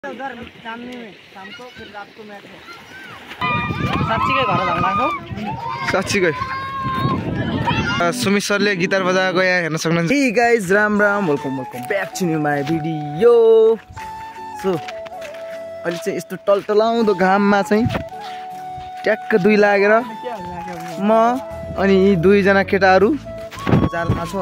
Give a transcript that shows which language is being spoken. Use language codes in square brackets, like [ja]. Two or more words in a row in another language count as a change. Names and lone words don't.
[hi] उधर सामने में शाम को फिर रात को मैच है। [ne] साँच्चीकै घर झगडाको साँच्चीकै सुमित सरले गिटार बजाएको यहाँ हेर्न सक्नुहुन्छ। [en] Hey guys [ne] राम राम [en] welcome back to new my video. [ne] सो अहिले चाहिँ यस्तो टलटलाउँदो घाममा चाहिँ ट्याक्क दुई लागेर म अनि यी दुईजना केटाहरू जालमा छौँ।